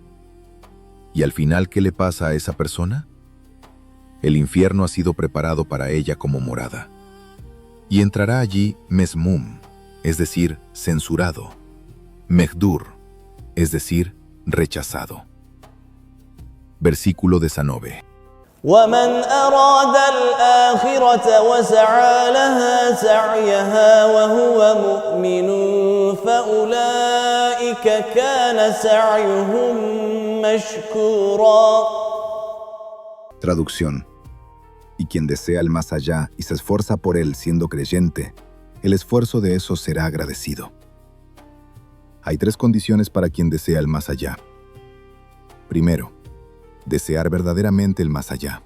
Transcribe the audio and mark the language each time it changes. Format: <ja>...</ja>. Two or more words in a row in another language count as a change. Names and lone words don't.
<es>¿Y al final qué le pasa a esa persona? El infierno ha sido preparado para ella como morada. Y entrará allí mesmum, es decir, censurado. Mehdur, es decir, rechazado. Versículo 19.</es> <ar>ومن أراد الآخرة وسعى لها سعيها وهو مؤمن فأولئك كان سعيهم مشكورا.</ar> <es>Traducción. Y quien desea el más allá y se esfuerza por él siendo creyente, el esfuerzo de esos será agradecido. Hay 3 condiciones para quien desea el más allá. Primero, desear verdaderamente el más allá.</es>